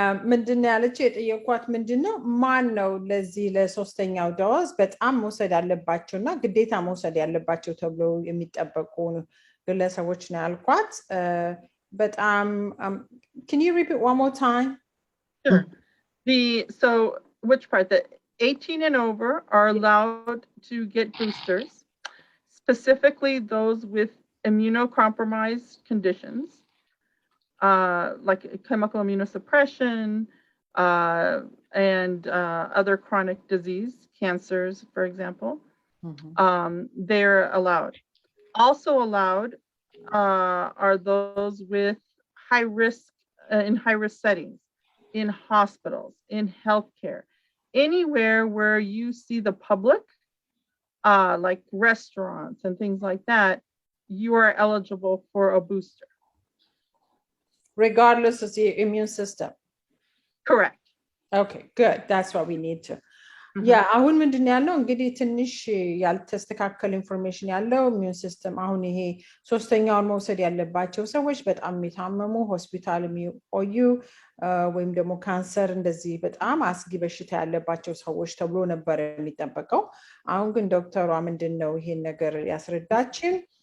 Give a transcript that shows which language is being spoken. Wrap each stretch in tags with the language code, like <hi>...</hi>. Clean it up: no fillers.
<am>ምንድን ነው ያለችው የጠየኳት ምንድን ነው ማን ነው ለዚህ ለሶስተኛው ዶዝ በጣም መውሰድ ያለባቸውና ግዴታ መውሰድ ያለባቸው ተብሎ የሚጠበቁ ግለሰቦች ነው ያልኳት በጣም</am> <en>can you repeat one more time? Sure. So which part? The 18 and over are allowed to get boosters, specifically those with immunocompromised conditions. Like chemical immunosuppression and other chronic disease, cancers, for example, they're allowed. Also allowed are those with high risk, in high risk settings, in hospitals, in healthcare, anywhere where you see the public, like restaurants and things like that, you are eligible for a booster. Regardless of the immune system. Correct. Okay, good. That's what we need to.</en> <am>Yeah, አሁን ምንድን ያለው እንግዲህ ትንሽ ያልተስተካከለ ኢንፎርሜሽን ያለው immune system አሁን ይሄ ሶስተኛውን መውሰድ ያለባቸው ሰዎች በጣም የሚታመሙ ሆስፒታል የሚቆዩ ወይም ደግሞ ካንሰር እንደዚህ በጣም አስጊ በሽታ ያለባቸው ሰዎች ተብሎ ነበር የሚጠበቀው አሁን ግን ዶክተሯ ምንድነው ይሄን ነገር ያስረዳችን</am>